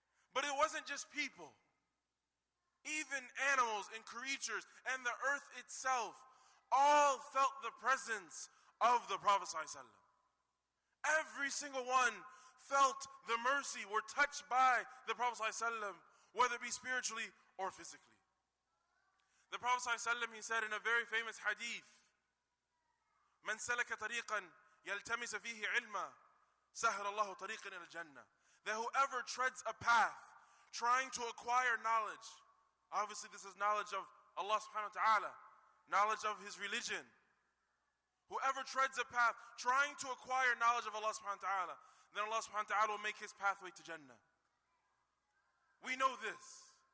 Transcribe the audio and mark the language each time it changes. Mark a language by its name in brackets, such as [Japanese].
[English] But it wasn't just people. Even animals and creatures and the earth itself all felt the presence of the Prophet ﷺ. Every single one felt the mercy, were touched by the Prophet ﷺ, whether it be spiritually or physically. [Arabic] The Prophet ﷺ, he said in a very famous hadith, من سلك طريقا يلتمس فيه علما سهل الله طريقا إلى الجنة. [English] That whoever treads a path trying to acquire knowledge, obviously this is knowledge of Allah subhanahu wa ta'ala, knowledge of his religion. Whoever treads a path trying to acquire knowledge of Allah subhanahu wa ta'ala, then Allah subhanahu wa ta'ala will make his pathway to Jannah. We know this.